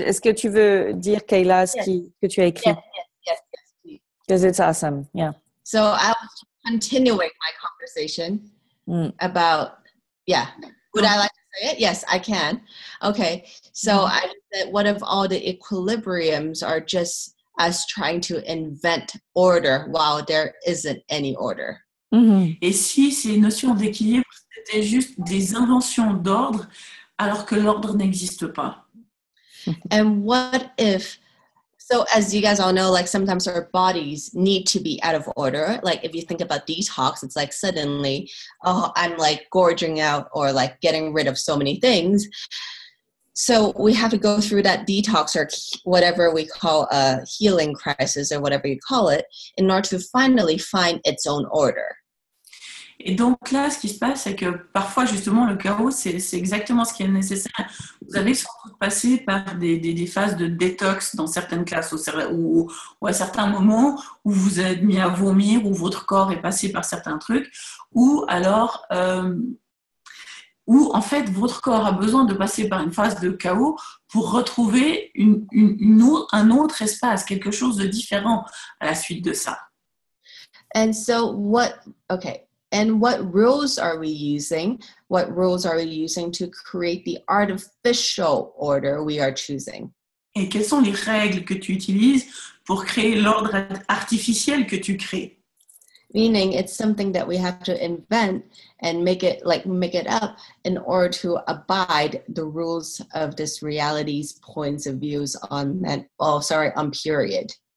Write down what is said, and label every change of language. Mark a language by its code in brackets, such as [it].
[fr] Est-ce que tu veux dire, Kayla, que tu as écrit? [en] Yes, please. Because it's awesome, yeah. So I was continuing my conversation about, would I like to say it? Yes, I can. Okay, so I said, what if all the equilibriums are just us trying to invent order while there isn't any order. Mhm. [fr] Et si ces notions d'équilibre, c'était juste des inventions d'ordre, alors que l'ordre n'existe pas. [en] And what if, so as you guys all know, like sometimes our bodies need to be out of order. Like if you think about detox, it's like suddenly, oh, I'm like gorging out or like getting rid of so many things. So we have to go through that detox or whatever we call a healing crisis or whatever you call it in order to finally find its own order. [fr] Et donc là, ce qui se passe, c'est que parfois, justement, le chaos, c'est exactement ce qui est nécessaire. Vous avez sans doute passé par des phases de détox dans certaines classes ou à certains moments où vous êtes mis à vomir, où votre corps est passé par certains trucs, ou alors où en fait votre corps a besoin de passer par une phase de chaos pour retrouver un autre espace, quelque chose de différent à la suite de ça. [en] And so and what rules are we using? What rules are we using to create the artificial order we are choosing? [fr] Et quelles sont les règles que tu utilises pour créer l'ordre artificiel que tu crées? [en] Meaning it's something that we have to invent and make it up in order to abide the rules of this reality's points of views on period.